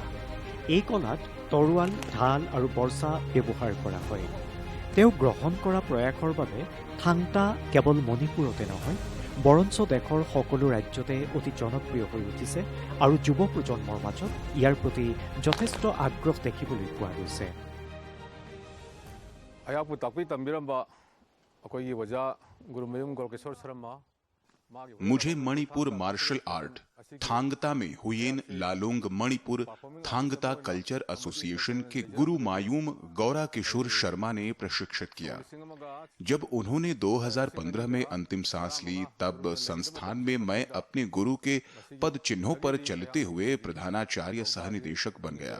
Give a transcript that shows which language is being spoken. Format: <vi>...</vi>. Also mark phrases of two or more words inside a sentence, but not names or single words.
<as>এই কলাত তৰোৱাল, ঢাল আৰু বৰ্ষা ব্যৱহাৰ কৰা হয়। তেওঁ গ্ৰহণ কৰা প্ৰয়াসৰ বাবে থাংটা কেৱল মণিপুৰতে নহয় বৰঞ্চ দেশৰ সকলো ৰাজ্যতে অতি জনপ্ৰিয় হৈ উঠিছে আৰু যুৱ প্ৰজন্মৰ মাজত ইয়াৰ প্ৰতি যথেষ্ট আগ্ৰহ দেখিবলৈ পোৱা গৈছে।</as> <mni>ꯑꯩꯍꯥꯛꯄꯨ ꯇꯥꯛꯄꯤ ꯇꯝꯕꯤꯔꯝꯕ ꯑꯩꯈꯣꯏꯒꯤ ꯑꯣꯖꯥ ꯒꯨꯔꯨꯃꯌꯨꯝ ꯒꯣꯔꯀꯦꯁꯣꯔ शर्मा</mni> <hi>मुझे मणिपुर</hi> <en>martial art</en> <hi>थांगता में हुयेन लालोंग मणिपुर थांगता कल्चर एसोसिएशन के गुरु मायूम गौरा किशोर शर्मा ने प्रशिक्षित किया। जब उन्होंने 2015 में अंतिम सांस ली तब संस्थान में मैं अपने गुरु के पद चिन्हों पर चलते हुए प्रधानाचार्य सहनिदेशक बन गया।</hi>